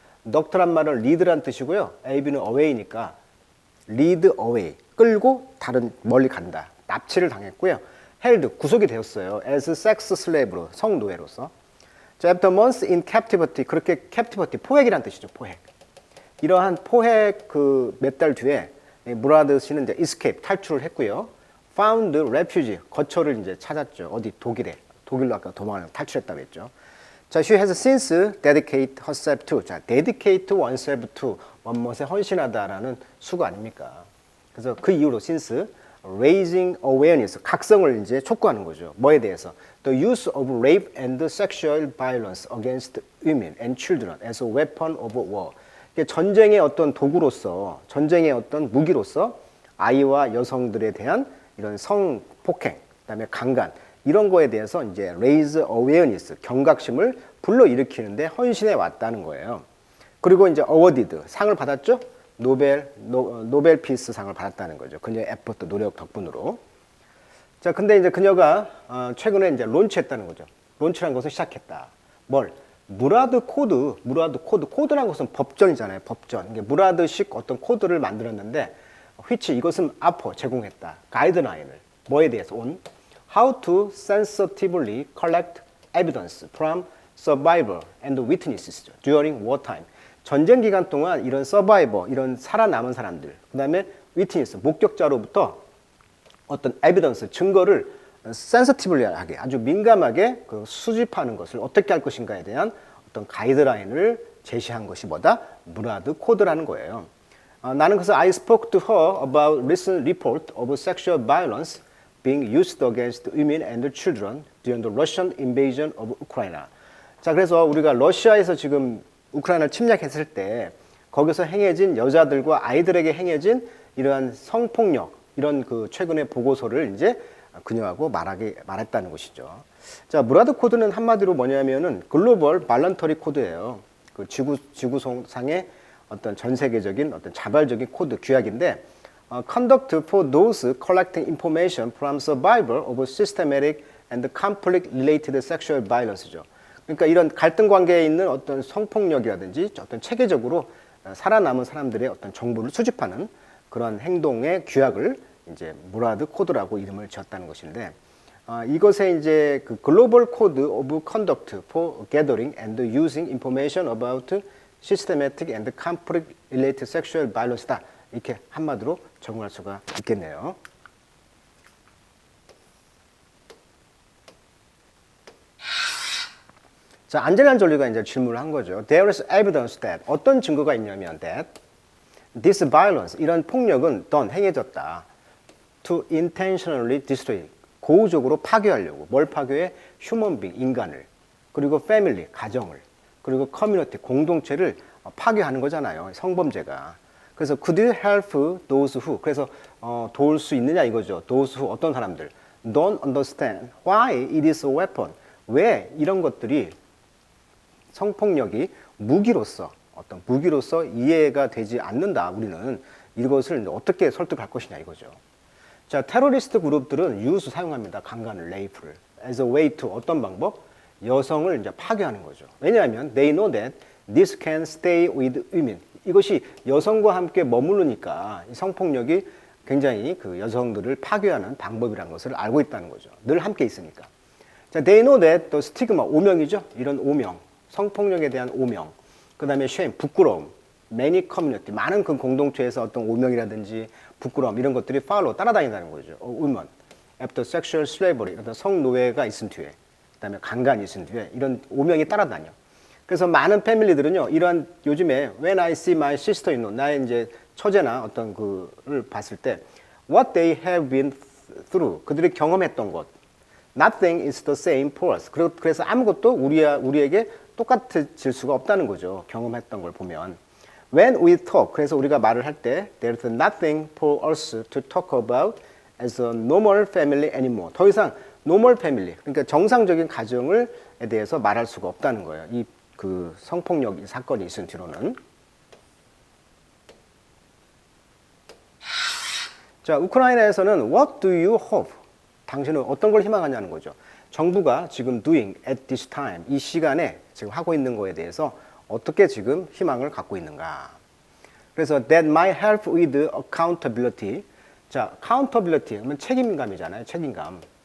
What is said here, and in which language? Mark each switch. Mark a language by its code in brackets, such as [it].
[ko] duct란 말은 lead란 뜻이고요. ab는 away니까 [en] lead away, [ko] 끌고 다른 멀리 간다. 납치를 당했고요. held, 구속이 되었어요. [en] as sex slave로, 성노예로서. [ko] 자, [en] after months in captivity, [ko] 그렇게 captivity, 포획이란 뜻이죠, 포획. 이러한 포획 몇 달 뒤에 무라드 씨는 이제 escape, 탈출을 했고요. [en] found refuge, [ko] 거처를 이제 찾았죠. 어디? 독일로 아까 탈출했다고 했죠. [en] 자, she has since dedicate herself to. 자, dedicate oneself to. [ko] 원못에 헌신하다라는 수가 아닙니까? 그래서 그 이후로 [en] since raising awareness, [ko] 각성을 이제 촉구하는 거죠. 뭐에 대해서? [en] The use of rape and sexual violence against women and children as a weapon of war. [ko] 전쟁의 어떤 도구로서, 전쟁의 어떤 무기로서 아이와 여성들에 대한 이런 성폭행, 그다음에 강간 이런 거에 대해서 이제 [en] raise awareness, [ko] 경각심을 불러일으키는데 헌신해 왔다는 거예요. 그리고 이제 awarded, 상을 받았죠? 노벨 피스 상을 받았다는 거죠. 그녀의 에포트, 노력 덕분으로. 자, 근데 이제 그녀가 최근에 이제 론치했다는 거죠. 론치라는 것을 시작했다. 뭘? 무라드 코드라는 것은 법전이잖아요. 법전. 이게 무라드식 어떤 코드를 만들었는데, which 이것은 제공했다. 가이드라인을. 뭐에 대해서? [en] on how to sensitively collect evidence from survivor and witnesses during wartime. [ko] 전쟁 기간 동안 이런 서바이버, 이런 살아남은 사람들, 그 다음에 위트니스, 목격자로부터 어떤 에비던스, 증거를 센서티블하게, 아주 민감하게 그 수집하는 것을 어떻게 할 것인가에 대한 어떤 가이드라인을 제시한 것이 뭐다? 무라드 코드라는 거예요. 나는 그래서 [en] I spoke to her about recent report of sexual violence being used against women and children during the Russian invasion of Ukraine. [ko] 자, 그래서 우리가 러시아에서 지금 우크라이나를 침략했을 때 거기서 행해진 여자들과 아이들에게 행해진 이러한 성폭력, 이런 그 최근의 보고서를 이제 그녀하고 말했다는 것이죠. 자, 무라드 코드는 한마디로 뭐냐면은 글로벌 발런터리 코드예요. 그 지구상의 어떤 전 세계적인 어떤 자발적인 코드 규약인데, [en] conduct for those collecting information from survivor of systematic and conflict related sexual violence죠. [ko] 그러니까 이런 갈등 관계에 있는 어떤 성폭력이라든지 어떤 체계적으로 살아남은 사람들의 어떤 정보를 수집하는 그런 행동의 규약을 이제 무라드 코드라고 이름을 지었다는 것인데, 이것에 이제 그 글로벌 코드 오브 컨덕트 [en] for gathering and using information about systematic and conflict related sexual violence [ko] 다. 이렇게 한마디로 적용할 수가 있겠네요. 자, 안젤리나 졸리가 이제 질문을 한 거죠. [en] There is evidence that, [ko] 어떤 증거가 있냐면 [en] that this violence, [ko] 이런 폭력은 [en] done, [ko] 행해졌다. [en] To intentionally destroy, [ko] 고의적으로 파괴하려고. 뭘 파괴해? [en] human being, [ko] 인간을. 그리고 family, 가정을. 그리고 community, 공동체를 파괴하는 거잖아요. 성범죄가. [en] 그래서 could you help those who, [ko] 그래서 도울 수 있느냐 이거죠. [en] those who, [ko] 어떤 사람들. [en] don't understand why it is a weapon. [ko] 왜 이런 것들이 성폭력이 무기로서, 어떤 무기로서 이해가 되지 않는다. 우리는 이것을 어떻게 설득할 것이냐 이거죠. 자, 테러리스트 그룹들은 유수 사용합니다. 강간을, 레이프를. [en] as a way to, [ko] 어떤 방법? 여성을 이제 파괴하는 거죠. [en] 왜냐하면 they know that this can stay with women. [ko] 이것이 여성과 함께 머무르니까 이 성폭력이 굉장히 그 여성들을 파괴하는 방법이라는 것을 알고 있다는 거죠. 늘 함께 있으니까. [en] 자, they know that the stigma, [ko] 오명이죠. 이런 오명, 성폭력에 대한 오명. 그 다음에 shame, 부끄러움. many community, 많은 그 공동체에서 어떤 오명이라든지 부끄러움 이런 것들이 follow, 따라다닌다는 거죠. [en] women, after sexual slavery, [ko] 어떤 성노예가 있은 뒤에, 그 다음에 강간이 있은 뒤에 이런 오명이 따라다녀. 그래서 많은 패밀리들은요, 이러한 요즘에 [en] when I see my sister-in-law, [ko] 나의 이제 처제나 어떤 그를 봤을 때 [en] what they have been through, [ko] 그들이 경험했던 것, [en] nothing is the same for us. [ko] 그래서 아무것도 우리에게 똑같을 수가 없다는 거죠. 경험했던 걸 보면. [en] When we talk, [ko] 그래서 우리가 말을 할 때 [en] there's nothing for us to talk about as a normal family anymore. [ko] 더 이상 [en] normal family, [ko] 그러니까 정상적인 가정에 대해서 말할 수가 없다는 거예요. 이 그 성폭력 사건이 있은 뒤로는. 자, 우크라이나에서는 [en] What do you hope? [ko] 당신은 어떤 걸 희망하냐는 거죠. 정부가 지금 [en] doing at this time, [ko] 이 시간에 지금 하고 있는 거에 대해서 어떻게 지금 희망을 갖고 있는가. [en] 그래서 that might help with accountability. [ko] 자, accountability 그러면 책임감이잖아요. 책임감.